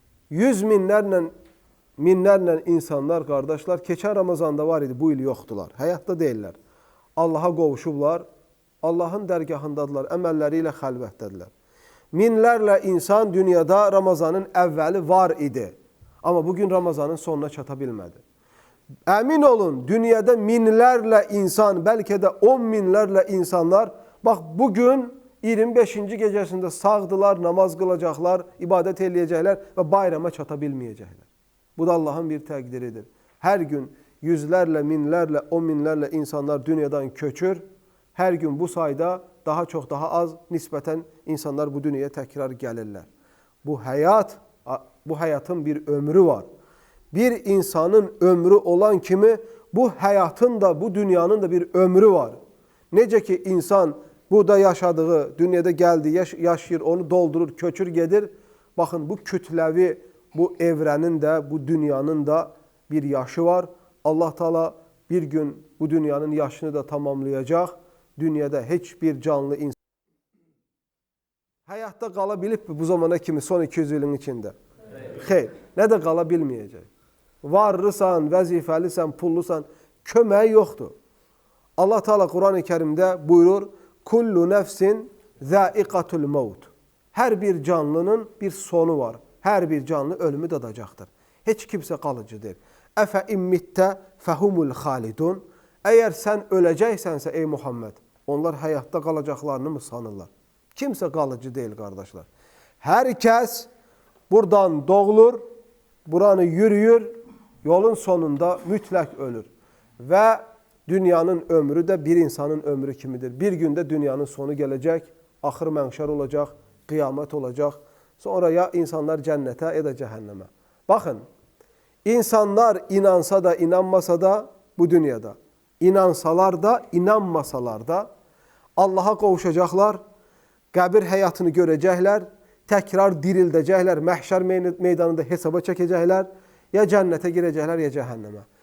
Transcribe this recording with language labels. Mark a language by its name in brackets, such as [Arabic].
[Azerbaijani] Yüz minlərlə insanlar, qardaşlar, keçən Ramazanda var idi, bu il yoxdular, həyatda deyirlər. Allaha qovuşublar, Allahın dərgahındadılar, əməlləri ilə xəlvətdədirlər. Minlərlə insan dünyada Ramazanın əvvəli var idi. Amma bugün Ramazanın sonuna çata bilmədi. Əmin olun, dünyada minlərlə insan, bəlkə də 10 minlərlə insanlar, bax bugün 25-ci gecəsində sağdılar, namaz qılacaqlar, ibadət eləyəcəklər və bayrama çata bilməyəcəklər. Bu da Allahın bir təqdiridir. Hər gün yüzlərlə, minlərlə, 10 minlərlə insanlar dünyadan köçür. Hər gün bu sayda daha çox, daha az nisbətən insanlar bu dünyaya təkrar gəlirlər. Bu həyatın bir ömrü var. Bir insanın ömrü olan kimi bu həyatın da, bu dünyanın da bir ömrü var. Necə ki insan burada yaşadığı, dünyada gəldi, yaşayır, onu doldurur, köçür, gedir. Baxın, bu kütləvi, bu evrənin də, bu dünyanın da bir yaşı var. Allah Teala bir gün bu dünyanın yaşını da tamamlayacaq. Dünyada heç bir canlı insan həyatda qala bilibmi bu zamana kimi son 200 ilin içində? Xeyr, nə də qala bilməyəcək. Varlısan, vəzifəlisən, pullusan, köməyi yoxdur. Allah Teala Quran-ı Kərimdə buyurur, [Arabic] kullu nəfsin zəiqatul mevt. [Azerbaijani] Hər bir canlının bir sonu var. Hər bir canlı ölümü dadacaqdır. Heç kimsə qalıcı deyil. [Arabic] Əfə immittə fəhumul xalidun. [Azerbaijani] Əgər sən öləcəksənsə ey Muhammed, onlar həyatda qalacaqlarını mı sanırlar? Kimsə qalıcı deyil, qardaşlar. Hər kəs buradan doğulur, buranı yürüyür, yolun sonunda mütləq ölür. Və dünyanın ömrü də bir insanın ömrü kimidir. Bir gündə dünyanın sonu gələcək, axır mənşər olacaq, qiyamət olacaq. Sonra ya insanlar cənnətə, ya da cəhənnəmə. Baxın, insanlar inansa da, inanmasa da bu dünyada, inansalar da, inanmasalar da Allaha qovuşacaqlar, qəbir həyatını görəcəklər, təkrar dirildəcəklər, məhşər meydanında hesaba çəkəcəklər, ya cənnətə girəcəklər, ya cəhənnəmə.